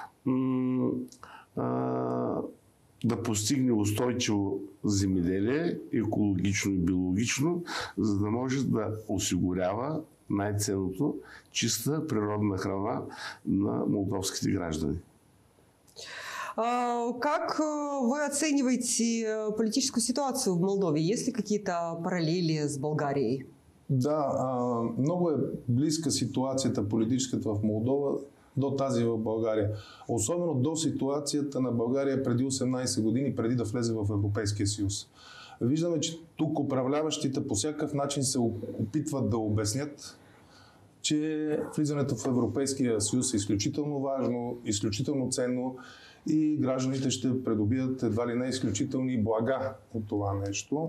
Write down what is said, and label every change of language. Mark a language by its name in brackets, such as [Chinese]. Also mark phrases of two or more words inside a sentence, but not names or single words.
[Bulgarian] да постигне устойчиво земеделие, екологично и биологично, за да може да осигурява най-ценното чиста природна храна на молдовските граждани. [Russian] Как вы оцениваете политическую ситуацию в Молдове? Есть ли какие-то параллели с Болгарией? [Bulgarian] Да, много е близка ситуацията политическата в Молдова до тази в България. Особено до ситуацията на България преди 18 години, преди да влезе в Европейския съюз. Виждаме, че тук управляващите по всякакъв начин се опитват да обяснят, че влизането в Европейския съюз е изключително важно, изключително ценно и гражданите ще придобият едва ли не изключителни блага от това нещо.